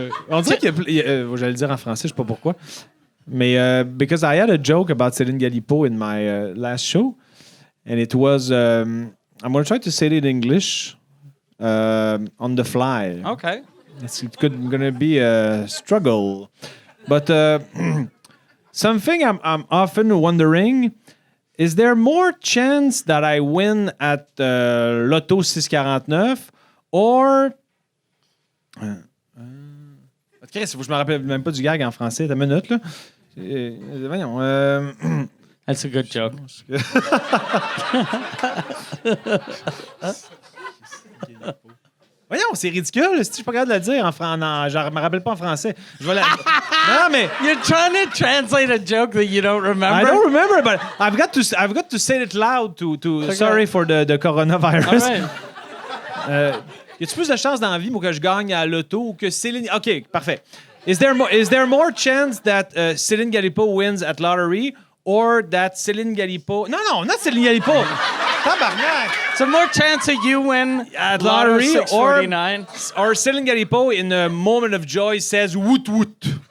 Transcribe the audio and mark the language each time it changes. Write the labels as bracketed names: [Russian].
[French] On dirait qu'il y a, j'allais le dire en français, je sais pas pourquoi. Mais [English] because I had a joke about Céline Galipo in my last show, and it was I'm going to try to say it in English on the fly. Okay. It's going to be a struggle. But something I'm often wondering, is there more chance that I win at Lotto 649 or... [French] Chris, je me rappelle même pas du gag en français. T'as une minute, là? Voyons. [English] That's a good joke. [French] Voyons, c'est ridicule. Si je suis pas capable de le dire je me rappelle pas en français. Je vais non, mais [English] You're trying to translate a joke that you don't remember? I don't remember, but I've got to say it loud to Okay. sorry for the coronavirus. All right. [French] Y a-tu plus de chances dans la vie pour que je gagne à l'auto ou que Céline... OK, parfait. [English] Is there more chance that Céline Galipo wins at lottery or that Céline Galipo... Non, not Céline Galipo. Tabarnak. So more chance that you win At lottery or 649. Céline Galipo in a moment of joy says woot woot.